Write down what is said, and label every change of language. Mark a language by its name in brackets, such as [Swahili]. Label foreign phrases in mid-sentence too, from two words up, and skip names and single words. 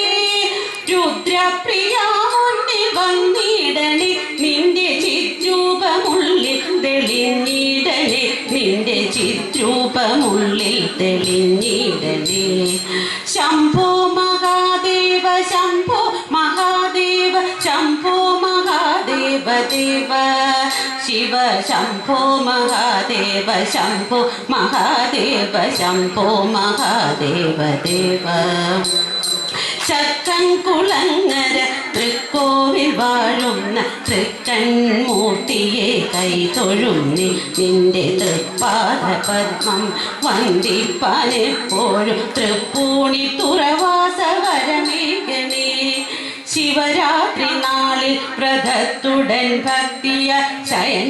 [Malayalam] രുദ്രപ്രിയാമുന്നിൽ വന്നിടണേ നിന്റെ ചിദ്രൂപമുള്ളിൽ തെളിഞ്ഞിടണേ നിന്റെ ചിദ്രൂപമുള്ളിൽ തെളിഞ്ഞിടണേ ശംഭോ മഹാദേവ ശംഭോ മഹാദേവ ശംഭോ മഹാദേവ ദേവ [Sanskrit] शिव शंभो महादेव शंभो महादेव शंभो महादेव देव [Malayalam] ചക്കംകുളങ്ങര തൃക്കോവിൽ വാഴുന്ന തൃക്കൺമൂർത്തിയെ കൈതൊഴുന്നി നിന്റെ തൃപ്പാദപത്മം വന്ദിപ്പാനെപ്പോഴും തൃപ്പൂണി തുറവാസവരമേകണേ ശിവരാത്രി നാളിൽ വ്രതത്തുടൻ ഭക്തിയ ശയന